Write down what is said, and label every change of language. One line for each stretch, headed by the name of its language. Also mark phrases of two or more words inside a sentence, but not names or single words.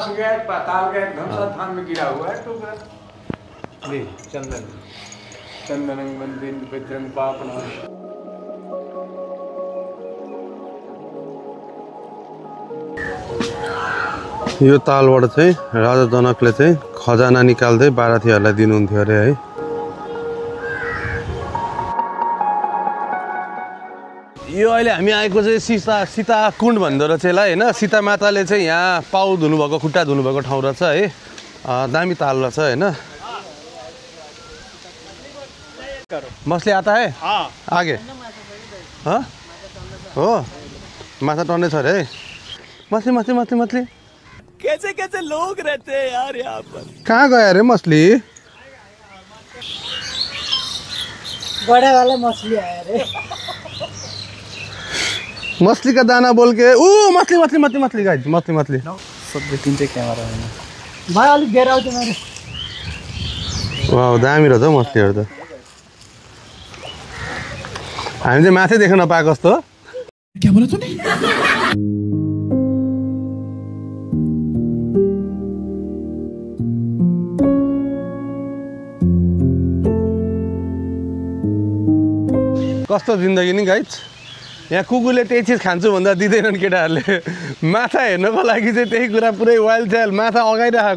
Nepali: यो तालबाट चाहिँ राजा जनकले चाहिँ खजाना निकाल्दै बारातीहरूलाई दिनुहुन्थ्यो अरे है। यो अहिले हामी आएको चाहिँ सीता कुण्ड भन्दो रहेछ यसलाई होइन। सीता माताले चाहिँ यहाँ पाउ धुनुभएको खुट्टा धुनुभएको ठाउँ रहेछ है। दामी ताल रहेछ होइन।
Hindi: मछली आता है आगे हाँ
Nepali: हो माछा टर्ने छ अरे है।
Hindi: मछली मछली मछली मछली कैसे कैसे लोग रहते हैं यार यहाँ पर। कहाँ गया अरे मछली? बड़ा वाला मछली आया रे। मछली का दाना बोल के मछली मछली मछली गाइस मछली मछली
Nepali: देखिन्छ क्यामेरा हैन भाइ अलिक बेर आउँछ मेरो वाउ दामी रहेछ हौ मछलीहरू त हामी चाहिँ माछै देख्न नपाएको जस्तो कस्तो जिन्दगी नि गाइज यहाँ कुकुरले त्यही चिज खान्छु भन्दा दिँदैनन् केटाहरूले माछा हेर्नको लागि चाहिँ त्यही कुरा पुरै
English: wild child
Nepali: माछा अगाइराख